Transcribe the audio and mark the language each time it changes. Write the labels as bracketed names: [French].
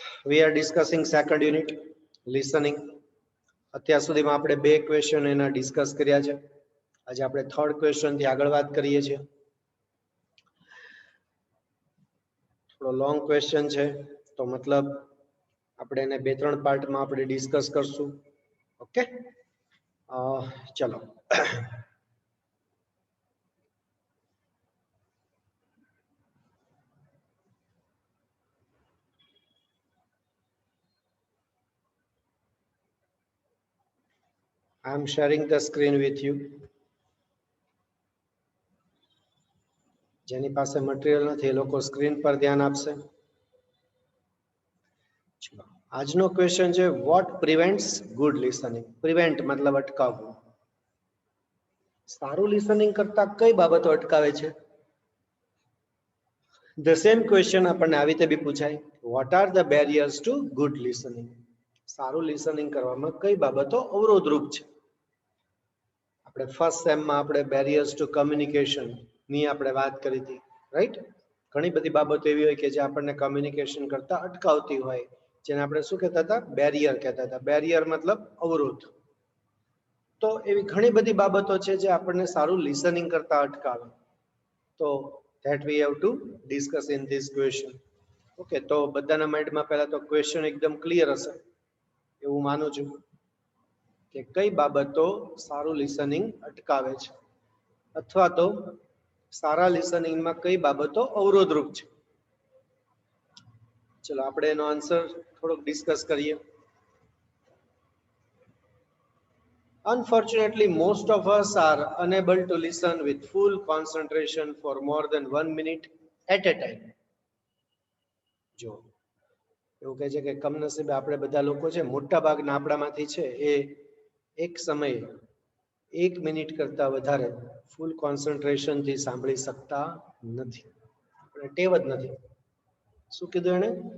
[English] We are discussing second unit listening. [Gujarati] અત્યાર સુધીમાં આપણે બે ક્વેશ્ચન એના ડિસ્કસ કર્યા છે. આજે આપણે થર્ડ ક્વેશ્ચન થી આગળ વાત કરીએ છીએ. થોડો લોંગ ક્વેશ્ચન છે તો મતલબ આપણે એને બે ત્રણ પાર્ટમાં આપણે ડિસ્કસ કરશું. ઓકે, ચલો. [English] I am sharing the screen with you. [Gujarati] જેની પાસે મટીરિયલ નથી એ લોકો સ્ક્રીન પર ધ્યાન આપશે. ચલો, આજનો ક્વેશ્ચન છે [English] What prevents good listening. [Gujarati] Prevent મતલબ અટકાવવું. સારું લિસનિંગ કરતા કઈ બાબતો અટકાવે છે? [English] the same question [Gujarati] આપણને આવી રીતે બી પૂછાય. [English] What are the barriers to good listening. [Gujarati] સારું લિસનિંગ કરવામાં કઈ બાબતો અવરોધરૂપ છે? આપણે ફર્સ્ટ સેમમાં આપણે બેરિયર્સ ટુ કમ્યુનિકેશન ની આપણે વાત કરી હતી, રાઈટ? ઘણી બધી બાબતો એવી હોય કે જે આપણને કમ્યુનિકેશન કરતા અટકાવતી હોય, જેને આપણે શું કહેતા હતા? બેરિયર કહેતા હતા. બેરિયર મતલબ અવરોધ. તો એવી ઘણી બધી બાબતો છે જે આપણને સારું લિસનિંગ કરતા અટકાવે. [English] તો that we have to discuss in this question. [Gujarati] Okay, તો બધાના માઇન્ડમાં પહેલા તો ક્વેશ્ચન એકદમ ક્લિયર હશે એવું માનું છું કે કઈ બાબતો સારું લિસનિંગ અટકાવે છે અથવા તો સારા લિસનિંગમાં કઈ બાબતો અવરોધરૂપ છે. ચલો આપણે એનો આન્સર થોડોક ડિસ્કસ કરીએ. [English] Unfortunately, most of us are unable to listen with full concentration for more than 1 minute at a time. [Gujarati] જો એવું કહે છે કે કમનસીબે આપણે બધા લોકો છે, મોટા ભાગના આપણામાંથી છે એ એક સમયે 1 મિનિટ કરતા વધારે ફૂલ કોન્સન્ટ્રેશન થી સાંભળી શકતા નથી. આપણે ટેવ જ નથી. શું કીધું એને?